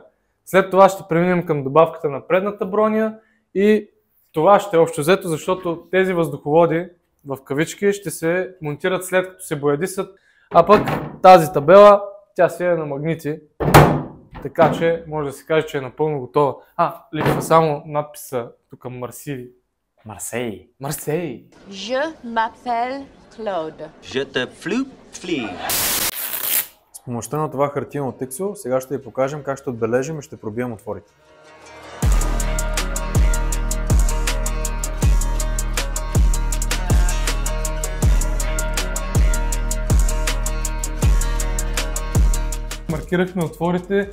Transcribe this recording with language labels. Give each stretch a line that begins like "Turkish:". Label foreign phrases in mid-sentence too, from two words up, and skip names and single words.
Bulgarian: След това ще преминем към добавката на предната броня и това ще е общо взето, защото тези въздуховоди в кавички ще се монтират след като се боядисат, а пък тази табела, тя си е на магнити. Така че може да се каже, че е напълно готова. Липсва само надписа тук Марсиви. Марсей. Марсей.
French: Je m'appelle Claude. Je te flou-flie.
Bulgarian: С помощта на това хартиено тексо, сега ще ви покажем как ще отбележим и ще пробием отворите. Маркирахме отворите.